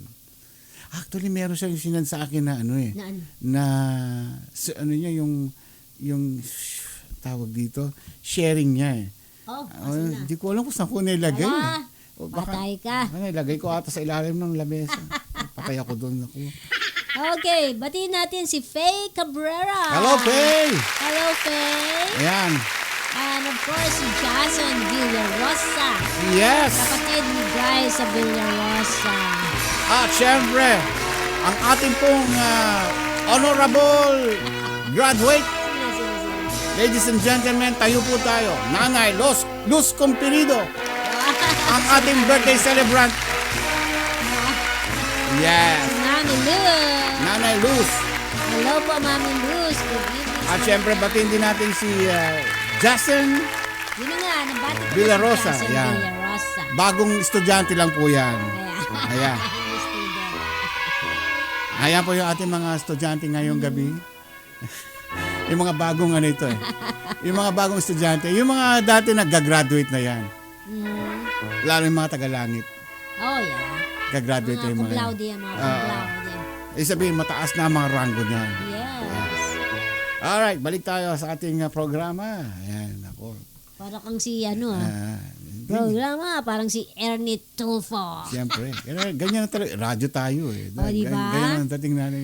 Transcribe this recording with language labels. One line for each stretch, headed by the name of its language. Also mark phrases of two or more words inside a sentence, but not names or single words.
Filipino: Actually, meron siyang sinad sa akin na niya yung tawag dito, sharing niya eh. Hindi ko alam kung saan ko nilagay. Patay ka. Nilagay ko ata sa ilalim ng lamesa. Patay ako doon. Okay, batiin natin si Faye Cabrera. Hello, Faye! Hello, Faye. Ayan.
English: And of course,
Filipino: si Jason Villarosa. Yes! Kapatid ni Guy sa Villarosa. At syempre, ang ating pong honorable graduate.
English: Ladies and gentlemen,
Filipino: tayo po tayo. Nanay Luz Compirido. Ang ating birthday celebrant. Yes. Mami Luz. Nanay Luz. Hello po, Mami Luz.
English: Good evening.
Filipino: At syempre, batiin din natin si Jason Yun na nga, nabati ko Villarosa. si Jason Yan. Villarosa. Bagong estudyante lang po yan. Ayan. Ayan po yung ating mga estudyante ngayong gabi. Yung mga bagong ito eh. Yung mga bagong estudyante. Yung mga dati nag-graduate na yan. Lalo yung mga tagalangit.
English: Oh, yeah.
Filipino: Gagraduate Mga yung mga.
Latin: cum laude
Filipino: yan, mga
Latin: cum laude.
Filipino: Sabihin, mataas na ang mga ranggo niyan. Yes. Alright, balik tayo sa ating programa. Ayan, ako. Para kang si programa, parang si Ernie Tulfo. Siyempre. Ganyan na talaga. Radyo tayo eh. Oh, diba? Ganyan ang dating natin.